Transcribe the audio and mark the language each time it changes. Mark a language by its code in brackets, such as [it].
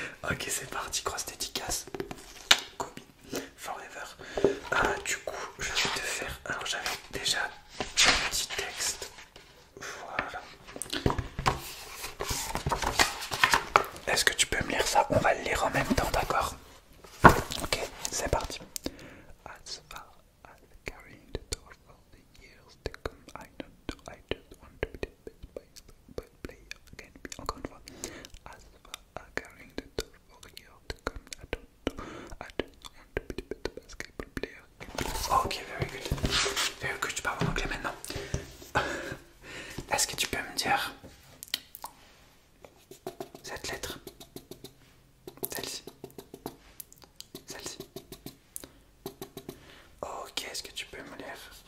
[fr] Ok, c'est parti, grosse dédicace. Kobe, forever. Du coup, je vais te faire. Alors, j'avais déjà un petit texte. Voilà. Est-ce que tu peux me lire ça? On va le lire en même temps, d'accord? Ok, c'est parti. [en] As far as carrying the torch of the years to come, I just want to be the best player can be. [fr] Encore une fois. [en] As far as carrying the torch of the years to come, I just want to be the best basketball player can be. Ok, very good. Very good, [fr] tu parles en anglais maintenant. Est-ce que tu peux me dire cette lettre? Celle-ci. Celle-ci. Ok, est-ce que tu peux me lire?